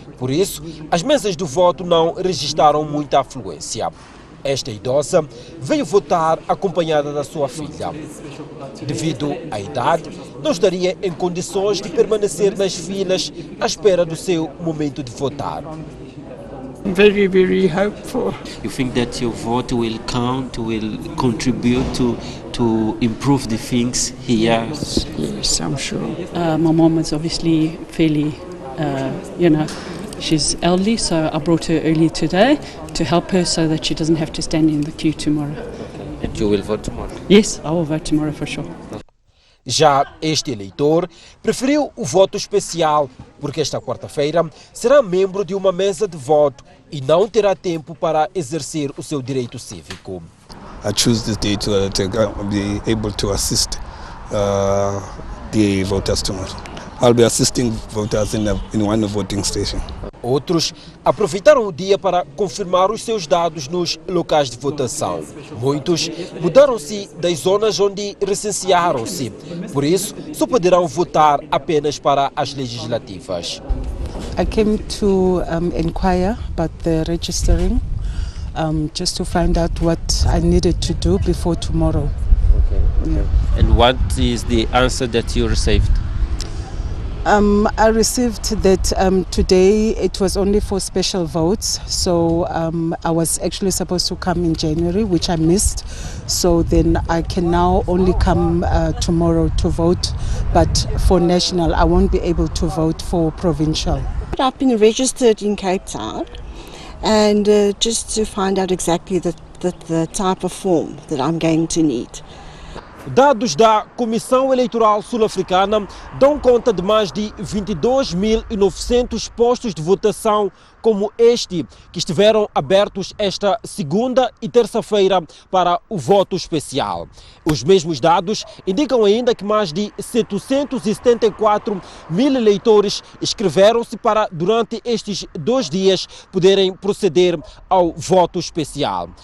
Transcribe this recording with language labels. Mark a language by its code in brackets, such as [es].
[pt] Por isso, as mesas do voto não registraram muita afluência. Esta idosa veio votar acompanhada da sua filha. Devido à idade, não estaria em condições de permanecer nas filas à espera do seu momento de votar. [en] Very, very hopeful. You think that your vote will count, will contribute to improve the things here? Yes, I'm sure. My mom is obviously fairly, she's elderly, so I brought her early today to help her so that she doesn't have to stand in the queue tomorrow. And you will vote tomorrow? Yes, I will vote tomorrow for sure. [pt] Já este eleitor preferiu o voto especial porque esta quarta-feira será membro de uma mesa de voto e não terá tempo para exercer o seu direito cívico. [en] I choose this day to be able to assist the voters tomorrow. I'll be assisting voters in one voting station. [pt] Outros aproveitaram o dia para confirmar os seus dados nos locais de votação. Muitos mudaram-se das zonas onde recensearam-se. Por isso, só poderão votar apenas para as legislativas. [en] I came to inquire about the registering, just to find out what I needed to do before tomorrow. Okay. Yeah. And what is the answer that you received? I received that today it was only for special votes, so I was actually supposed to come in January, which I missed, so then I can now only come tomorrow to vote, but for national I won't be able to vote for provincial. I've been registered in Cape Town and just to find out exactly the type of form that I'm going to need. [pt] Dados da Comissão Eleitoral Sul-Africana dão conta de mais de 22.900 postos de votação como este, que estiveram abertos esta segunda e terça-feira para o voto especial. Os mesmos dados indicam ainda que mais de 774 mil eleitores inscreveram-se para, durante estes 2 dias, poderem proceder ao voto especial.